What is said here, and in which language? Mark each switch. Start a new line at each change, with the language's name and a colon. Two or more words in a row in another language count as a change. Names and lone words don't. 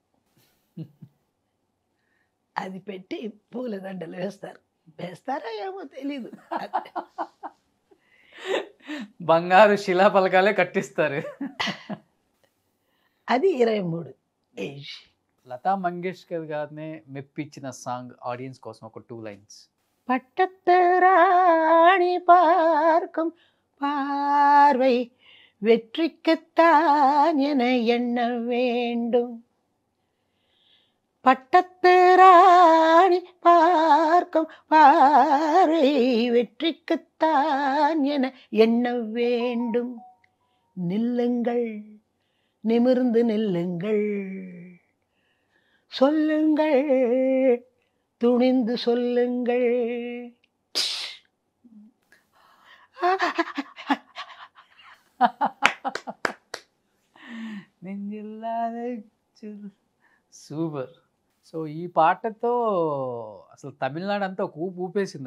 Telugu: అది పెట్టి పూలదండలు వేస్తారా ఏమో తెలీదు. బంగారు శిలా పలకాలే కట్టిస్తారు. అది 23 ఏజ్. లతా మంగేష్కర్ గారినే మెప్పించిన సాంగ్ ఆడియన్స్ కోసం ఒక 2 lines.
Tamil: பட்டத்து ராணி பார்க்கும் பார்வை வெற்றிக்குத்தான் என எண்ண வேண்டும். பட்டத்து ராணி பார்க்கும் பார்வை வெற்றிக்குத்தான் என எண்ண வேண்டும். நில்லுங்கள், நிமிர்ந்து நில்லுங்கள், சொல்லுங்கள் துணிந்து சொல்லுங்கள்.
Telugu: సూపర్. సో ఈ పాటతో అసలు తమిళనాడు అంతా ఒక ఊపు ఊపేసింది.